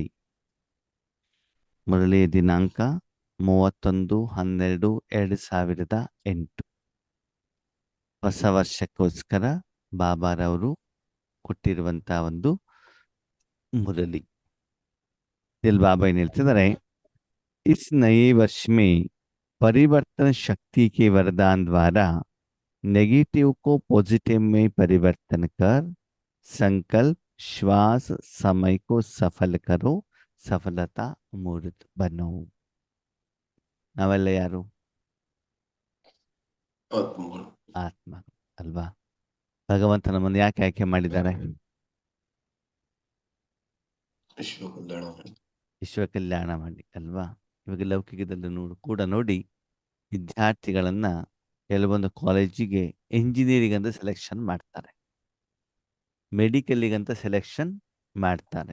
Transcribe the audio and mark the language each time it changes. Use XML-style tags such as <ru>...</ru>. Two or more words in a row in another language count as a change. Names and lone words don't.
<kn>ಮುರಳಿಯ ದಿನಾಂಕ 31/12/2008. ಹೊಸ ವರ್ಷಕ್ಕೋಸ್ಕರ ಬಾಬಾರವರು ಕೊಟ್ಟಿರುವಂತಹ ಒಂದು ಮುರಳಿ. ಇಲ್ಲಿ ಬಾಬಾ ಏನ್ ಹೇಳ್ತಿದ್ದಾರೆ,</kn> <hi>इस नए वर्ष में परिवर्तन शक्ति के वरदान द्वारा नेगेटिव को पॉजिटिव में परिवर्तन कर संकल्प श्वास समय को सफल करो, सफलता मूर्त बनो.</hi> <kn>ನಾವೆಲ್ಲ ಯಾರು? ಆತ್ಮಗಳು. ಆತ್ಮ ಅಲ್ವಾ? ಭಗವಂತ ನಮ್ಮನ್ನು ಯಾಕೆ ಆಯ್ಕೆ ಮಾಡಿದ್ದಾರೆ? ವಿಶ್ವ ಕಲ್ಯಾಣ ಮಾಡಿ. ವಿಶ್ವ ಕಲ್ಯಾಣ ಮಾಡಿ ಅಲ್ವಾ? ಇವಾಗ ಲೌಕಿಕದಲ್ಲಿ ನೋಡಿ ವಿದ್ಯಾರ್ಥಿಗಳನ್ನ ಕೆಲವೊಂದು ಕಾಲೇಜಿಗೆ ಎಂಜಿನಿಯರಿಂಗ್ ಅಂತ ಸೆಲೆಕ್ಷನ್ ಮಾಡ್ತಾರೆ, ಮೆಡಿಕಲಿಗಂತ ಸೆಲೆಕ್ಷನ್ ಮಾಡ್ತಾರೆ.</kn>